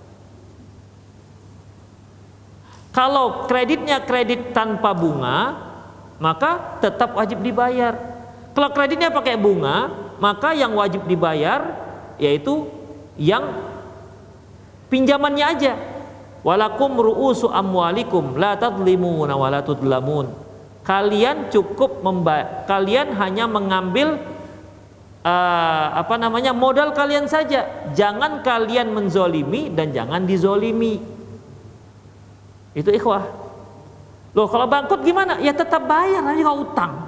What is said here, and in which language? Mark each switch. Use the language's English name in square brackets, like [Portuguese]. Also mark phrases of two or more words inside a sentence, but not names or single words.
[Indonesian] Kalau kreditnya kredit tanpa bunga, maka tetap wajib dibayar. Kalau kreditnya pakai bunga, maka yang wajib dibayar yaitu yang pinjamannya aja. [Arabic] ولكم رؤوس أموالكم لا تظلمون ولا تظلمون. [Indonesian] Kalian hanya mengambil modal kalian saja. Jangan kalian menzolimi dan jangan dizolimi. Itu ikhwah. Loh, kalau bangkrut gimana? Ya tetap bayar, nanti kalau utang.